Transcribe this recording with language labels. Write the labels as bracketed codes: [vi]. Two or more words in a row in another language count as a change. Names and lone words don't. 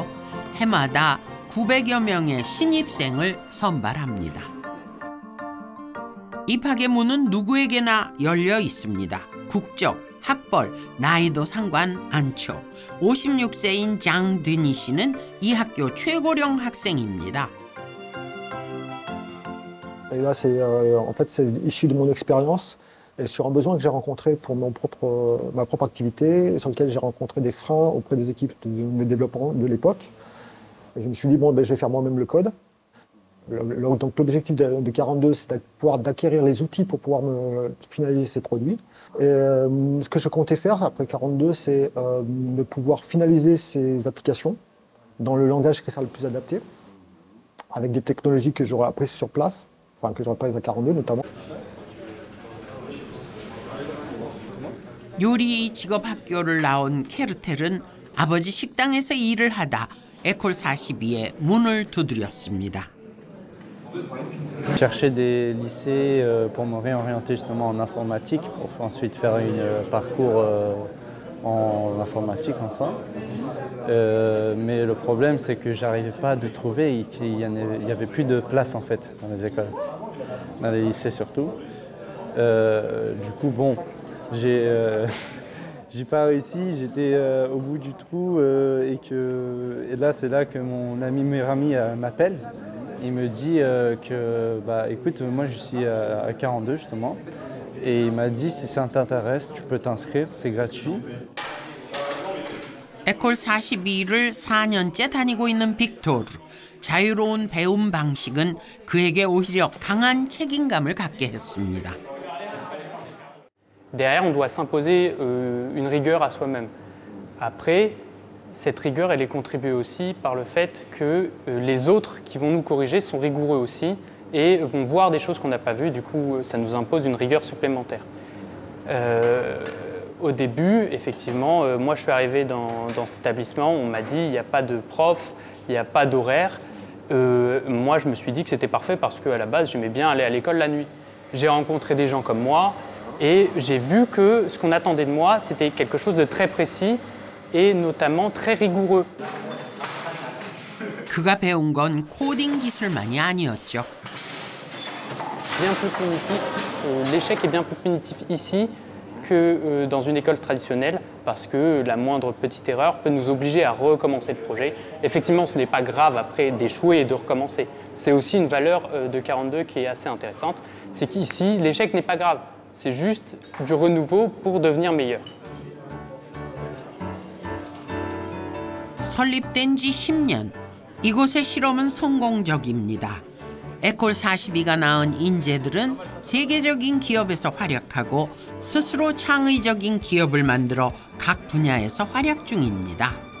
[ko] 해마다 900여 명의 신입생을 선발합니다. 입학의 문은 누구에게나 열려 있습니다. 국적, 학벌, 나이도 상관 않죠. 56세인 장드니 씨는 이 학교 최고령 학생입니다. [fr] Et là, en fait, c'est issu de mon expérience et sur un besoin que j'ai rencontré pour ma propre activité, sur lequel j'ai rencontré des freins auprès des équipes de développement de l'époque. Et je me suis dit, bon, je vais faire moi-même le code. Donc l'objectif de 42, c'est d'acquérir les outils pour pouvoir finaliser ces produits. Et ce que je comptais faire après 42, c'est de pouvoir finaliser ces applications dans le langage qui sera le plus adapté, avec des technologies que j'aurais apprises sur place, enfin que j'aurais apprises à 42 notamment. [ko] 요리 직업 학교를 나온 케르텔은 아버지 식당에서 일을 하다 에콜 42에 문을 두드렸습니다. [fr] Je cherchais des lycées pour me réorienter justement en informatique, pour ensuite faire un parcours en informatique en soi. Mais le problème, c'est que j'arrivais pas à de trouver et qu'il y avait plus de place en fait dans les écoles, dans les lycées surtout. Du coup, bon, j'ai pas réussi, j'étais au bout du trou et là, c'est là que mon ami Mérami m'appelle. Il me dit que, écoute, moi je suis à 42 justement, et il m'a dit si ça t'intéresse, tu peux t'inscrire, c'est gratuit. [ko] 에콜 42를 4년째 다니고 있는 빅토르. 자유로운 배움 방식은 그에게 오히려 강한 책임감을 갖게 했습니다. [fr] Derrière, on doit s'imposer une rigueur à soi-même. Après, cette rigueur, elle est contribuée aussi par le fait que les autres qui vont nous corriger sont rigoureux aussi et vont voir des choses qu'on n'a pas vues. Du coup, ça nous impose une rigueur supplémentaire. Au début, effectivement, moi je suis arrivé dans cet établissement, on m'a dit il n'y a pas de prof, il n'y a pas d'horaire. Moi, je me suis dit que c'était parfait parce qu'à la base, j'aimais bien aller à l'école la nuit. J'ai rencontré des gens comme moi et j'ai vu que ce qu'on attendait de moi, c'était quelque chose de très précis et notamment très rigoureux. [ko] 그가 배운 건 코딩 기술만이 아니었죠. [fr] Bien plus punitif, l'échec est bien plus punitif ici que dans une école traditionnelle parce que la moindre petite erreur peut nous obliger à recommencer le projet. Effectivement, ce n'est pas grave après d'échouer et de recommencer. C'est aussi une valeur de 42 qui est assez intéressante. C'est qu'ici, l'échec n'est pas grave. C'est juste du renouveau pour devenir meilleur. [ko] 설립된 지 10년, 이곳의 실험은 성공적입니다. 에콜 42가 낳은 인재들은 세계적인 기업에서 활약하고 스스로 창의적인 기업을 만들어 각 분야에서 활약 중입니다.